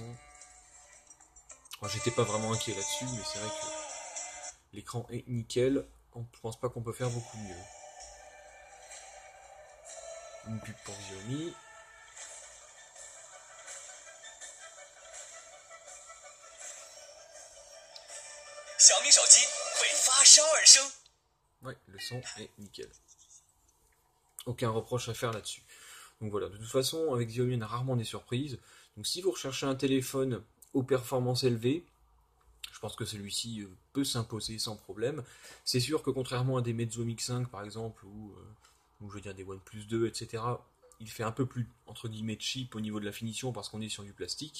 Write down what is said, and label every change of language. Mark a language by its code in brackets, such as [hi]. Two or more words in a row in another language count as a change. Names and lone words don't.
[fr] Alors, j'étais pas vraiment inquiet là-dessus, mais c'est vrai que l'écran est nickel. Je pense pas qu'on peut faire beaucoup mieux. Une pub pour Xiaomi. [zh] Xiaomi 手机为发烧而生。 [fr] Ouais, le son est nickel. Aucun reproche à faire là-dessus. Donc voilà, de toute façon, avec Xiaomi, on a rarement des surprises. Donc si vous recherchez un téléphone aux performances élevées, je pense que celui-ci peut s'imposer sans problème. C'est sûr que contrairement à des Meizu Mix 5 par exemple, ou je veux dire des OnePlus 2, etc., il fait un peu plus, entre guillemets, cheap au niveau de la finition parce qu'on est sur du plastique.